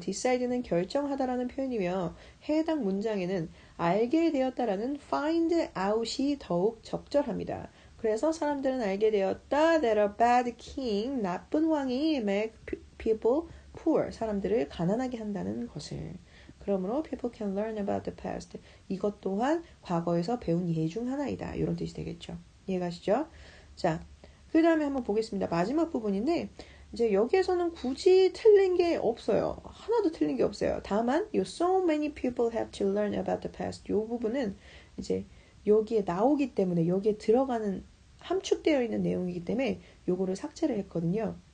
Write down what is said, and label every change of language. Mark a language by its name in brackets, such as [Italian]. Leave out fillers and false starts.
[Korean] decide는 결정하다라는 표현이며 해당 문장에는 알게 되었다라는 find out이 더욱 적절합니다. 그래서 사람들은 알게 되었다 [English] that a bad king, [Korean] 나쁜 왕이 [English] make people poor, [Korean] 사람들을 가난하게 한다는 것을. 그러므로 [English] people can learn about the past. [Korean] 이것 또한 과거에서 배운 예 중 하나이다. 이런 뜻이 되겠죠. 이해가시죠? 자, 그 다음에 한번 보겠습니다. 마지막 부분인데 이제 여기에서는 굳이 틀린 게 없어요. 하나도 틀린 게 없어요. 다만 [English] so many people have to learn about the past. [Korean] 이 부분은 이제 여기에 나오기 때문에 여기에 들어가는 함축되어 있는 내용이기 때문에 요거를 삭제를 했거든요.